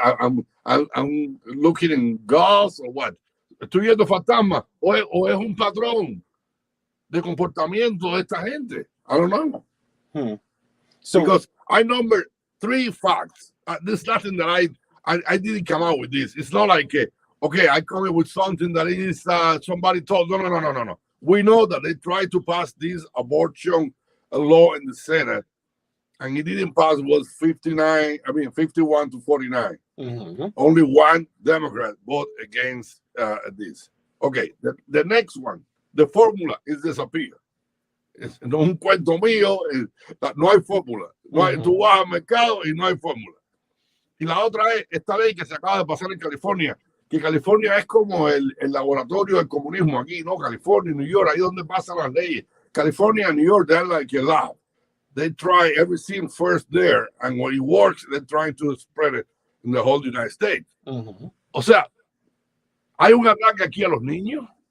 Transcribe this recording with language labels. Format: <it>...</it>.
<en>I'm looking in ghosts or what?</en> <es>Estoy viendo fantasmas o es un patrón de comportamiento de esta gente.</es> <en>I don't know. So, because I number 3 facts. There's nothing that I didn't come out with this. It's not like, okay, I come up with something that is somebody told. No. We know that they tried to pass this abortion law in the Senate, and it didn't pass. It was 51 to 49. Only one Democrat voted against this. Okay, the next one, the formula is disappear.</en> <es>No es un cuento mío, no hay fórmula. Tú vas al mercado y no hay fórmula. Y la otra es esta ley que se acaba de pasar en California, que California es como el laboratorio del comunismo aquí, ¿no? California, New York, ahí donde pasan las leyes.</es> <en>California and New York, they're like a lab. They try everything first there, and when it works, they're trying to spread it in the whole United States.</en> <es>O sea, hay un ataque aquí a los niños.</es>